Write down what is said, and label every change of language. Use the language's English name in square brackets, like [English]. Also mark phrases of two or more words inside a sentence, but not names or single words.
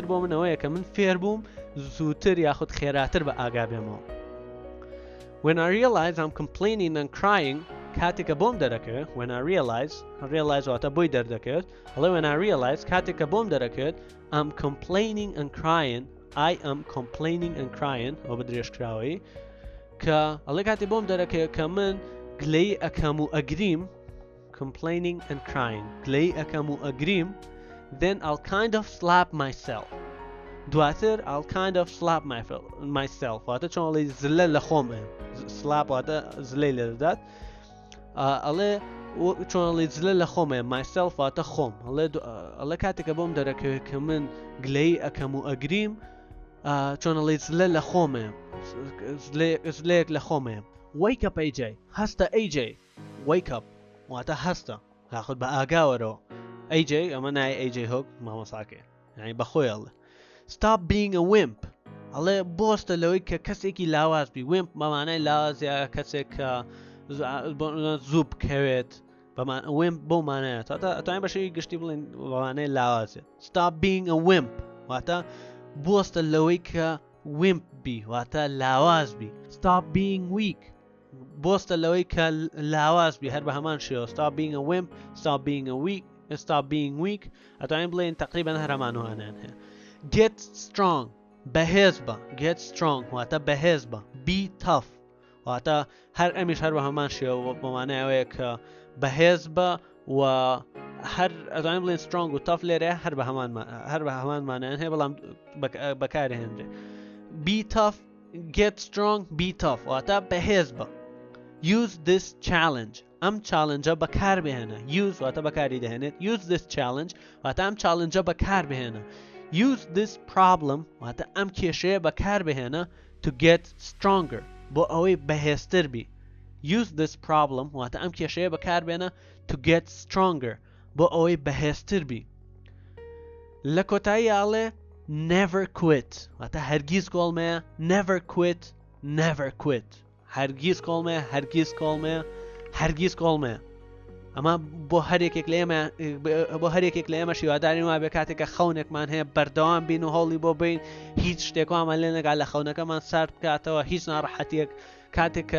[Central Kurdish] بۆ منەوەیە کە من فێر بووم زووتر یاخود خێراتر بە ئاگا بێمەوە [English] When I realize I'm complaining and crying [Central Kurdish] کاتێکە بۆم دەرەکەوێت [English] when I realize [Central Kurdish] واتە بۆی دەردەکەوێت ئەڵێ [English] when I realize [Central Kurdish] کاتێکە بۆم دەرەکەوێت [English] I'm complaining and crying I am complaining and crying [Central Kurdish] ئەو بە درێژکراوەی کە ئەڵێ کاتێ بۆم دەرەکەوێت کە من گلەی ئەکەم و ئەگریم [English] complaining and crying [Central Kurdish] گلەی ئەکەم و ئەگریم [English] then I'll kind of slap myself [Central Kurdish] دواتر [English] I'll kind of slap myself [Central Kurdish] واتە چۆنڵی زلە لە خۆمە slap واتە زلەی لێ دەدات ئەڵێ چۆنڵی زلە لە خۆمە myself واتە خۆم ئەڵێ کاتێکە بۆم دەرەکەوێت کە من گلەی ئەکەم و ئەگریم چۆنڵی زلە لە خۆمە زلەیەک لە خۆمە [English] wake up [Central Kurdish] AJ هەستە AJ [English] wake up [Central Kurdish] واتە هەستە یاخود بە ئاگاوەرەوە AJ ئەمە نای AJ هۆک مامۆساکێ یعنی بەخۆی ئەڵێ [English] Stop being a wimp [Central Kurdish] ئەڵێ بۆستە لەوەی کە کەسێکی لاواز بی wimp بەمانای لاوازە کەسێک کە زوو بکەوێت wimp بۆ مانایە ئەتوانین بەشەی گشتی بڵێن بەمانای لاوازێت [English] Stop being a wimp [Central Kurdish] واتە بۆستە لەوەی کە wimp بی واتە لاواز بی [English] Stop being weak [Central Kurdish] بۆستە لەوەی کە لاواز بی هەر بە هەمان شێوە [English] Stop being a wimp Stop being weak [Central Kurdish] ئەتوانین بڵێن تقریبا هەر هەمانوانیان هەیە [English] Get strong [Central Kurdish] بەهێز بە [English] get strong [Central Kurdish] واتە بەهێز بە [English] be tough [Central Kurdish] واتە هەر ئەمیش هەر بە هەمان شێوە بەمانایەوەیە کە بەهێز بە و هەر ئەتوانین بڵێن strong و tough لێرە هەر بە هەمان مانایان هەیە بەڵام بەکارهێنرێ [English] be tough get strong be tough [Central Kurdish] واتە بەهێز بە [English] Use this challenge [Central Kurdish] ئەم challenge بەکار بهێنە use واتە بەکاری دەهێنێت [English] use this challenge [Central Kurdish] واتە ئەم challenge بەکار بهێنە [English] Use this problem [Central Kurdish] واتە ئەم کێشەیە بەکار بهێنە [English] to get stronger [Central Kurdish] بۆ ئەوەی بەهێزتر بی [English] Use this problem [Central Kurdish] واتە ئەم کێشەیە بەکار بهێنە [English] to get stronger [Central Kurdish] بۆ ئەوەی بەهێزتر بی لە کۆتایی ئاڵێ [English] never quit [Central Kurdish] واتە هەرگیز کۆڵمەیە [English] never quit [Central Kurdish] هەرگیز کۆڵمەیە ئەمە بۆ هەرێکێک لە ئێمە شیوادارین وای بێ کاتێکە خەونێکمان هەیە بەردەوام بین و هەوڵی بۆ بین هیچ شتێکوامان لێ نەگا لە خەونەکەمان سارد بکاتەوە هیچ ناڕەحەتیەک کاتێککە